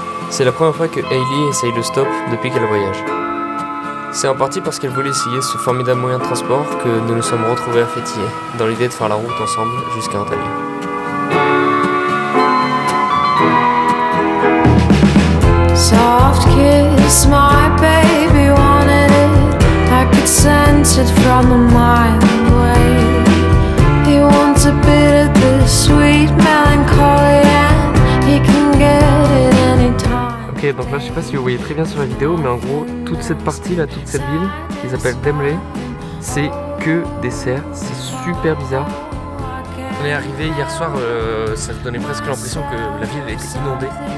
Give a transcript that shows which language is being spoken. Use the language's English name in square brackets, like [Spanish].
[French] C'est la première fois que Hailey essaye le stop depuis qu'elle voyage. C'est en partie parce qu'elle voulait essayer ce formidable moyen de transport que nous nous sommes retrouvés à Fethiye, dans l'idée de faire la route ensemble jusqu'à Antalya. [English] Soft kiss, my baby wanted it. I could sense it from a mile away. He wants a bit of this sweet melancholy and he can get it anytime. [French] Ok, donc là je sais pas si vous voyez très bien sur la vidéo, mais en gros toute cette partie là, toute cette ville qu'ils appellent Demre, c'est que des serres, c'est super bizarre. On est arrivé hier soir, ça donnait presque l'impression que la ville était inondée.